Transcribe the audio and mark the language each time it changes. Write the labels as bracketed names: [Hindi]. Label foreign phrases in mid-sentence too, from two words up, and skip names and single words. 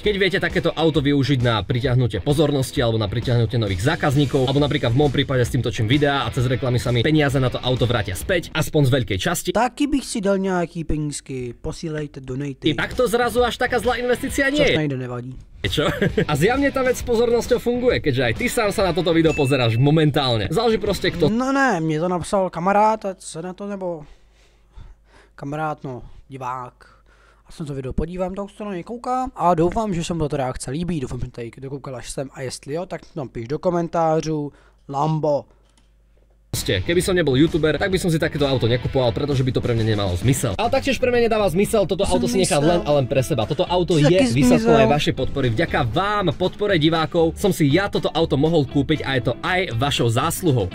[Slovak] Keď viete takéto auto využiť na pritiahnutie pozornosti alebo na pritiahnutie nových zákazníkov, alebo napríklad v môjom prípade s tým točím videá a cez reklamy sa mi peniaze na to auto vrátia späť, aspoň z veľkej časti. [Czech] Taky bych si dal nějaký penízky, posílejte, donejte. [Slovak] Tak to zrazu až taká zlá investícia nie je. [Czech] Což nejde, nevadí. [Slovak] Čo? A zjavne tá vec s pozornosťou funguje, keďže aj ty sám sa na toto video pozeráš momentálne. Záleží proste kto. [Czech] No ne, mě to napsal kamarád, ať se na to nebo... Kamarád, no, divák. A jsem to video podívám, tak se na něj koukám a doufám, že se mu tato reakce líbí. Doufám, že tady dokoukal až sem a jestli jo, tak tam píš do komentářů Lambo. [Slovak] Keby som nebol youtuber, tak by som si takéto auto nekupoval, pretože by to pre mňa nemalo zmysel. Ale taktiež pre mňa nedáva zmysel toto auto si nechať len a len pre seba. Toto auto je výsledkom aj vašej podpory. Vďaka vám, podpore divákov, som si ja toto auto mohol kúpiť a je to aj vašou zásluhou.